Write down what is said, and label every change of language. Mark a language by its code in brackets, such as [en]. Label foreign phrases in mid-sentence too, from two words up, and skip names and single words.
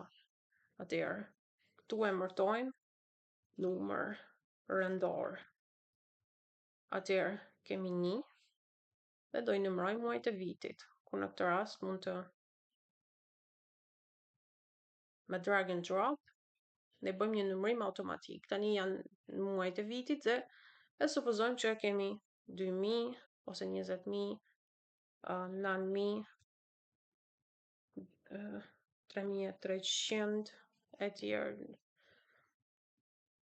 [sq] Atëherë, këtu e emërtojmë numër rëndor. Atëherë, kemi 1 dhe do i numërojmë muajt e vitit, ku në këtë rast mund të me [en] drag and drop [sq] ne bëjmë një numërim automatik. Tani janë muajt e vitit dhe e supozojmë që kemi 2000 ose 20000, 9000, 3300 e tjerë.